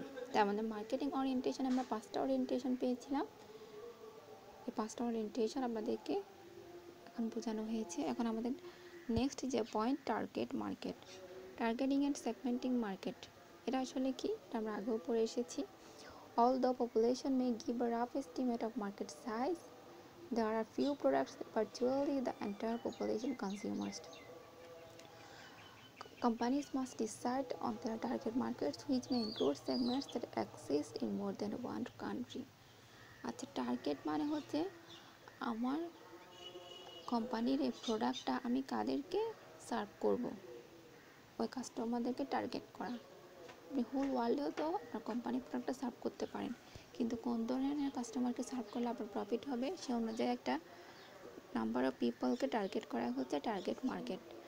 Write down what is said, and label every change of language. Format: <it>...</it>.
<bn>তার আমাদের marketing orientation আমরা 5টা ওরিয়েন্টেশন পেয়েছিলাম। এই 5টা ওরিয়েন্টেশন আপনাদেরকে এখন বোঝানো হয়েছে। এখন আমাদের নেক্সট যে point, target market.</bn> <en>targeting and segmenting market,</en> <bn>এটা আসলে কি আমরা আগেও পড়ে এসেছি।</bn> <en>Although population may give a rough estimate of market size, there are few products that virtually the entire population consumers. Companies must decide on their target markets, which may include segments that exist in more than one country.</en> <bn>আচ্ছা, target মানে হচ্ছে আমার কোম্পানির এই প্রোডাক্টটা আমি কাদেরকে serve করব, ওই কাস্টমারদেরকে টার্গেট করা। আপনি হোল ওয়ার্ল্ডেও তো আপনার কোম্পানির প্রোডাক্টটা সার্ভ করতে পারেন, কিন্তু কোন ধরনের কাস্টমারকে সার্ভ করলে আপনার প্রফিট হবে সে অনুযায়ী একটা</bn> <en>number of পিপলকে</en> <bn>টার্গেট করা হচ্ছে টার্গেট মার্কেট।</bn>